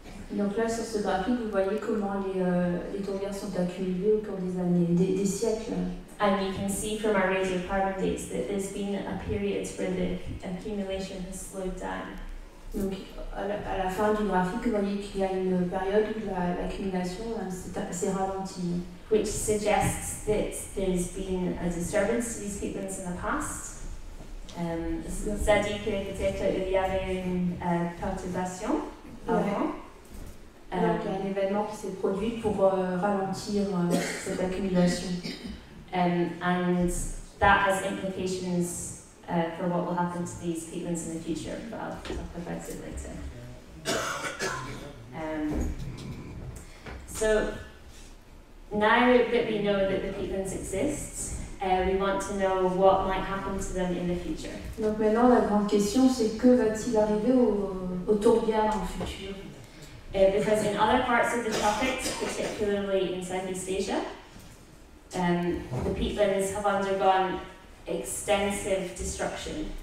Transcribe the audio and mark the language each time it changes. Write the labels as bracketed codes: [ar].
[fr] Donc là, sur ce graphique, vous voyez comment les tourbières sont accumulées au cours des années, des siècles. [en] And you can see from our radiocarbon dates that there's been a period where the accumulation has slowed down. [fr] Donc à la fin du graphique, vous voyez qu'il y a une période où l'accumulation s'est ralentie. [en] Which suggests that there's been a disturbance to these peatlands in the past. [fr] Ça dit que peut-être il y avait une perturbation avant. Donc il y a un événement qui s'est produit pour ralentir cette accumulation. [en] And that has implications for what will happen to these peatlands in the future, but I'll talk about it later. So now that we know that the peatlands exist, we want to know what might happen to them in the future. [fr] Donc maintenant la grande question c'est que va-t-il arriver aux tourbières dans le futur? [en] Because in other parts of the tropics, particularly in Southeast Asia, the peatlands have undergone extensive destruction.